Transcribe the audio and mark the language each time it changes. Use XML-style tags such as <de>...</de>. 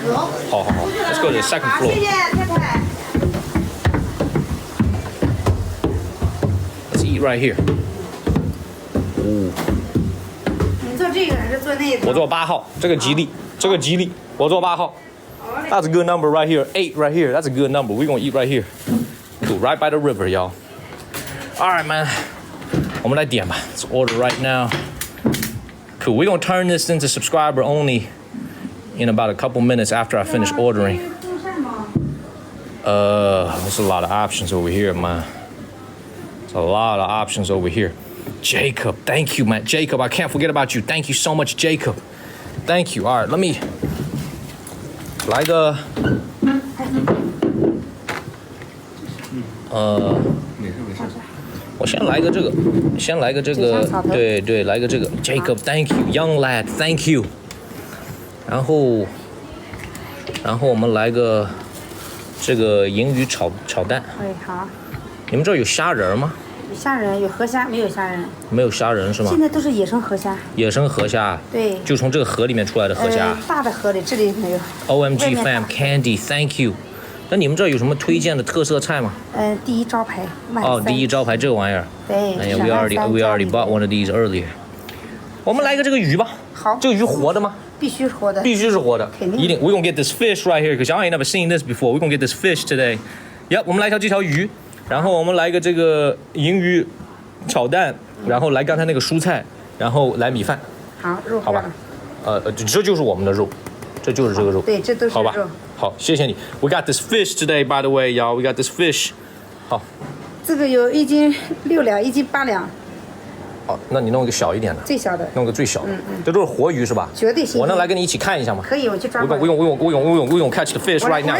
<zh>有。好。</zh> <en>Let's go to the second</en> <zh>好，</zh> <en>floor.</en> <zh>谢谢太太。</zh> <en>Let's eat right here.</en> <zh>你坐这个还是坐那个？我坐8号，这个吉利，我坐8号。</zh> <en>That's a good number right here. 8 right here. That's a good number. We're gonna eat right here. Cool. Right by the river, y'all. All right, man.</en> <zh>我们来点吧.</zh> <en>Let's order right now. Cool. We're gonna turn this into subscriber only in about a couple minutes after I finish ordering. There's a lot of options over here, man. There's a lot of options over here. Jacob, thank you, man. Jacob, I can't forget about you. Thank you so much, Jacob. Thank you. All right, let me.</en> <zh>来个，我先来个这个，对，来个这个 ，</zh> <en>Jacob, thank you, young lad, thank you。</en> <zh>然后我们来个这个银鱼炒蛋。哎，好。你们这儿有虾仁吗？有虾仁，有河虾，没有虾仁。没有虾仁是吗？现在都是野生河虾。野生河虾。对。就从这个河里面出来的河虾。大的河里，这里没有。</zh> <en>OMG fam Candy, thank you。</en> <zh>那你们这儿有什么推荐的特色菜吗？第一招牌。哦，第一招牌这个玩意儿。对。</zh> <en>哎呀 we already bought one of these earlier。</en> <zh>我们来个这个鱼吧。好。这个鱼活的吗？必须是活的。必须是活的。肯定。一定。</zh> <en>We're gonna get this fish right here, 'cause y'all ain't never seen this before. We're gonna get this fish today.</en> <zh>Yep， 我们来这条鱼，然后我们来一个这个银鱼炒蛋，然后来刚才那个蔬菜，然后来米饭。好，肉。好吧。这就是我们的肉，这就是这个肉。对，这都是肉。好吧。好，谢谢你。</zh> <en>We got this fish today, by the way, y'all. We got this fish. 好。</en> <zh>这个有1斤6两，1斤8两。哦，那你弄一个小一点的。最小的。弄个最小的。这都是活鱼是吧？绝对新鲜。我能来跟你一起看一下吗？可以，我去抓。</zh> <en>We gonna catch the fish right now.</en>